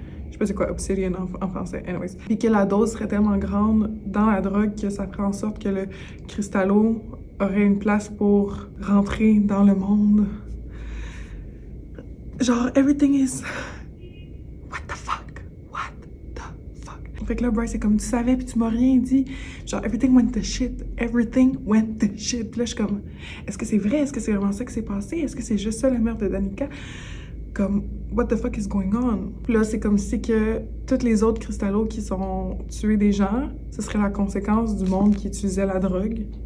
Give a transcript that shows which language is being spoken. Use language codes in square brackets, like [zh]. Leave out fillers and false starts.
[fr] Je sais pas c'est quoi obsidian en français, anyways. Puis que la dose serait tellement grande dans la drogue que ça ferait en sorte que le cristallo aurait une place pour rentrer dans le monde. [en] Genre, everything is... What the fuck? What the fuck? [fr] Fait que là, Bryce, c'est comme, tu savais puis tu m'as rien dit. [en] Genre, everything went to shit. Everything went to shit. [fr] Puis là, je suis comme, est-ce que c'est vrai? Est-ce que c'est vraiment ça qui s'est passé? Est-ce que c'est juste ça, la meurtre de Danica? [en] Comme, what the fuck is going on? [fr] Puis là, c'est comme si que tous les autres cristallos qui sont tués des gens, ce serait la conséquence du monde qui utilisait la drogue.